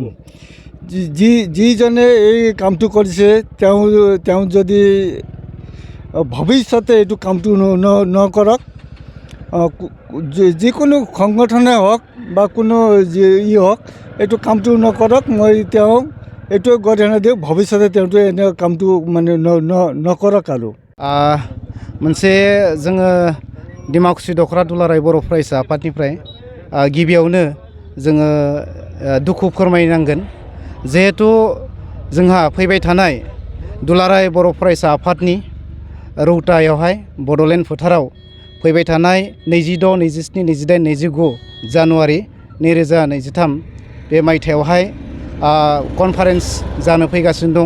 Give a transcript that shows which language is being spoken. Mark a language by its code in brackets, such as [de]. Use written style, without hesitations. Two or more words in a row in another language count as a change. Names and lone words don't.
[as] যিজনে এই কামটো কৰিছে তেওঁ যদি ভৱিষ্যতে এইটো কামটো নকৰক, যিকোনো সংগঠনে হওক বা কোনো হওক, এইটো কামটো নকৰক। মই তেওঁক এইটোৱে গৰিহণা দিওঁ, ভৱিষ্যতে তেওঁটো এনে কামটো মানে নকৰক। আৰু [brx] मोनसे जोङो डिमाकुसि दख'रा दुलाराय बर' फरायसा आफादनिफ्राय गिबियावनो जोङो दुखु फोरमायनांगोन। जिहेतु जोंहा फैबाय थानाय दुलाराय बर' फरायसा आफादनि रौतायावहाय बड'लेण्ड फोथाराव फैबाय थानाय 26, 27, 28, 29 जानुवारि 2023 बे मायथाइयावहाय कनफारेन्स जानो फैगासिनो दं।